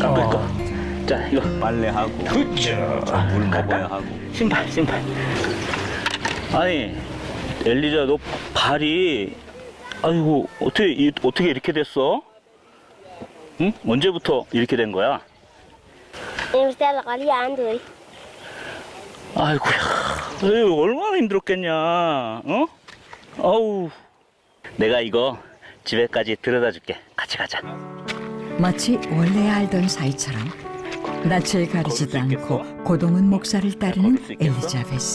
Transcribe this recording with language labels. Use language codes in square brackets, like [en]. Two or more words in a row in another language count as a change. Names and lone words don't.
[ko] 깎을 거. 자, 이거. 빨래하고 물 먹어야 하고. 신발. 아니, 엘리자, 너 발이, 아이고, 어떻게 이렇게 됐어? 응? 언제부터 이렇게 된 거야? مثال غي أندوري 아이고야, 에휴, 얼마나 힘들었겠냐, 어? 어우, 내가 이거 집에까지 데려다 줄게. 같이 가자. 마치 원래 알던 사이처럼 낯을 가리지도 않고 고동은 목사를 따르는 엘리자베스.